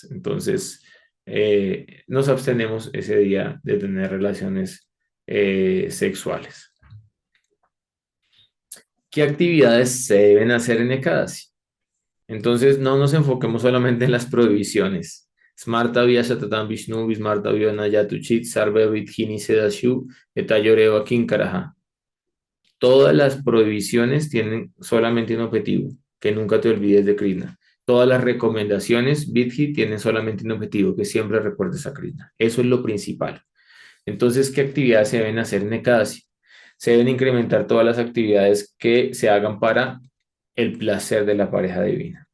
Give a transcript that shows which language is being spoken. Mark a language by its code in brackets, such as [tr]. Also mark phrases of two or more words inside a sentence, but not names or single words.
[es] Entonces, nos abstenemos ese día de tener relaciones sexuales. ¿Qué actividades se deben hacer en Ekadasi? Entonces, no nos enfoquemos solamente en las prohibiciones. [sa] Smarta Vyasatatam Vishnu, Vismarta Vyanayatuchit, Sarva Vidhini Sedashu, Etayoreva Kinkaraha. [es] Todas las prohibiciones tienen solamente un objetivo, que nunca te olvides de Krishna. Todas las recomendaciones, Vidhi, tienen solamente un objetivo, que siempre recuerdes a Krishna. Eso es lo principal. Entonces, ¿qué actividades se deben hacer en Ekadasi? Se deben incrementar todas las actividades que se hagan para el placer de la pareja divina.